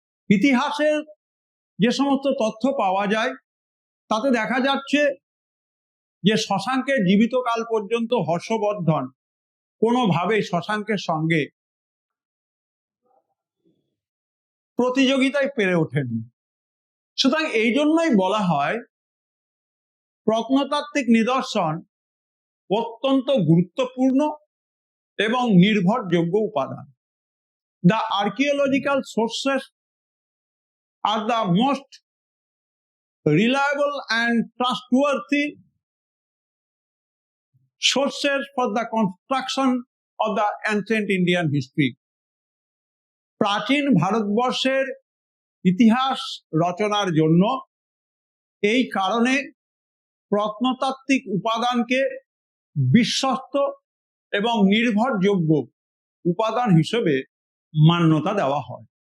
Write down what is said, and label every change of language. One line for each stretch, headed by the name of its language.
Bangla: ইতিহাসের যে সমস্ত তথ্য পাওয়া যায় তাতে দেখা যাচ্ছে যে শশাঙ্কের জীবিতকাল পর্যন্ত হর্ষবর্ধন কোনোভাবেই শশাঙ্কের সঙ্গে প্রতিযোগিতায় পেরে ওঠেননি। সুতরাং এই জন্যই বলা হয় প্রত্নতাত্ত্বিক নিদর্শন অত্যন্ত গুরুত্বপূর্ণ এবং নির্ভরযোগ্য উপাদান।
English: The archaeological sources are the most reliable and trustworthy sources for the construction of the ancient Indian history.
Bangla: প্রাচীন ভারতবর্ষের ইতিহাস রচনার জন্য এই কারণে প্রত্নতাত্ত্বিক উপাদানকে বিশ্বস্ত এবং নির্ভরযোগ্য উপাদান হিসেবে মান্যতা দেওয়া হয়।